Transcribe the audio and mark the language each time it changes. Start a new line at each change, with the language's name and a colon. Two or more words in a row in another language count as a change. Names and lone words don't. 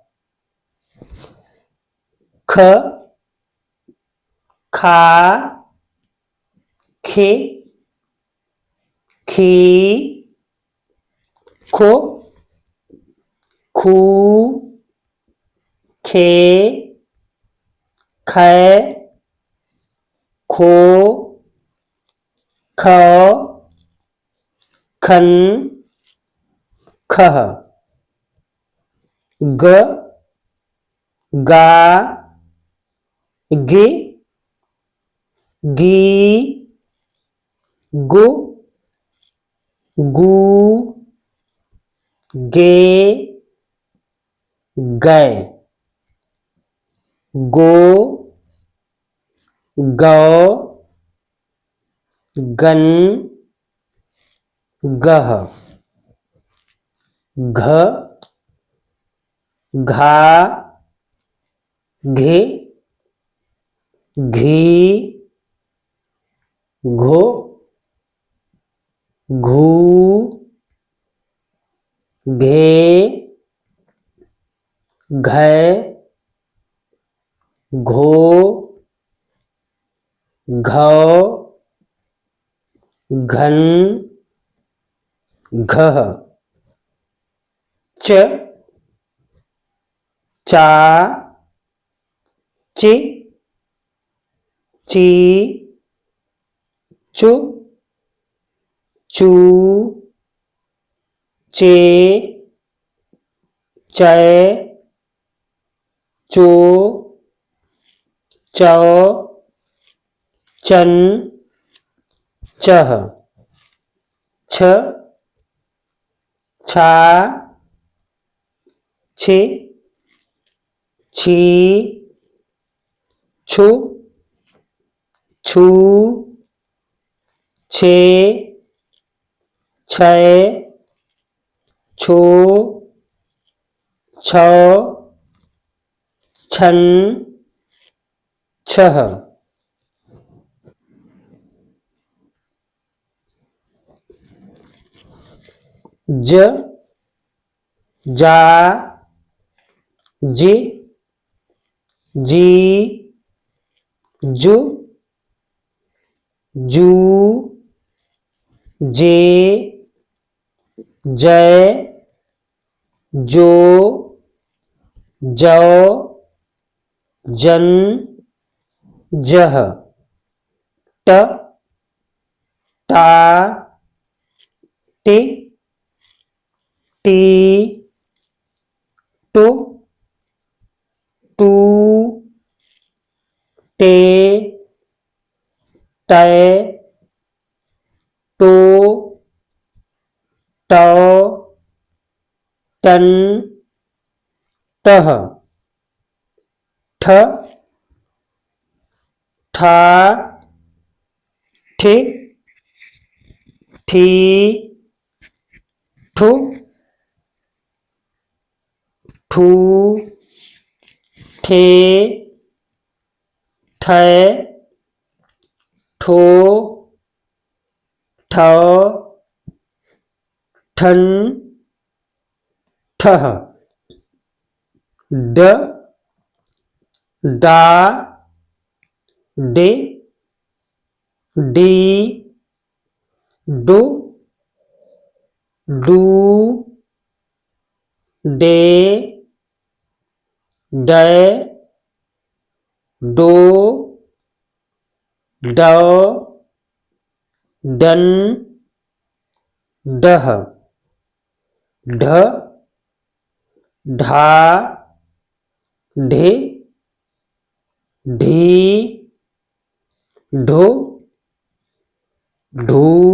Hindi: ख, खा, खे, खी, खो, खू, खे, खे, खो, ख, खन, खह। ग, गा, गे, गी, गु, गू, गे, गए, गो, गौ, गन, गह। घ, घा, घे, घी, घो, घू, घे, घै, घो, घौ, घन, घह। च, चा, चे, ची, चु, चू, चे, चै, चो, चौ, चन, चह। छ, छा, छे, छी, छु, छू, छे, छै, छो, छौ, छन, छह। ज, जा, जे, जी, जु, जू, जे, जय, जो, जौ, जन, जह, ट, टा, टे, टी, टो, टू, टे, टै, टो, टौ, टन, टह, ठ, ठा, ठे, ठी, ठू, ठू, ठे, ठै, ठो, ठौ, ठन, ठह, ड, डा, डे, डी, डू, डू, डे, डै, डो, डौ, डन, डह, ढ, ढा, ढे, ढी, ढो, ढू,